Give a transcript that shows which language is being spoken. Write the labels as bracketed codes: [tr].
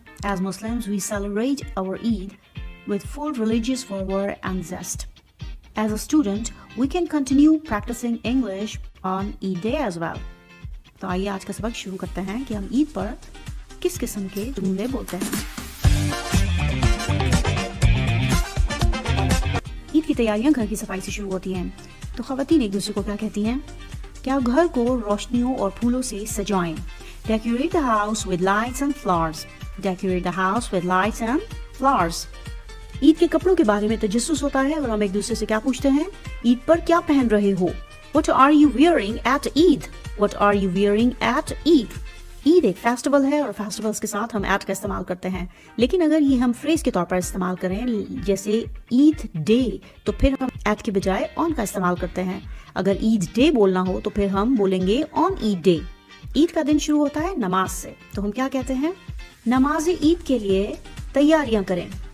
[en] As Muslims, we celebrate our Eid with full religious fervor and zest. As a student, we can continue practicing English on Eid day as well. [hi] तो आइए आज का सबक शुरू करते हैं कि हम ईद पर किस किस्म के जुमले बोलते हैं। ईद की तैयारियां घर की सफाई से शुरू होती हैं। तो ख़वातीन एक दूसरे को क्या कहती हैं कि आप घर को रोशनियों और फूलों से सजाएं। [en] Decorate the house with lights and flowers. Decorate the house with lights and flowers. [hi] Eid के कपड़ों के बारे में तजस्सुस होता है और हम एक दूसरे से क्या पूछते हैं, ईद पर क्या पहन रहे हो? [en] What are you wearing at Eid? What are you wearing at Eid? [hi] Eid एक फेस्टिवल है और फेस्टिवल्स के साथ हम एट का इस्तेमाल करते हैं, लेकिन अगर ये हम फ्रेज के तौर पर इस्तेमाल करें जैसे ईद डे, तो फिर हम एट के बजाय ऑन का इस्तेमाल करते हैं। अगर ईद डे बोलना हो तो फिर हम बोलेंगे ऑन ईद डे। ईद का दिन शुरू होता है नमाज से, तो हम क्या कहते हैं, नमाज ईद के लिए तैयारियां करें।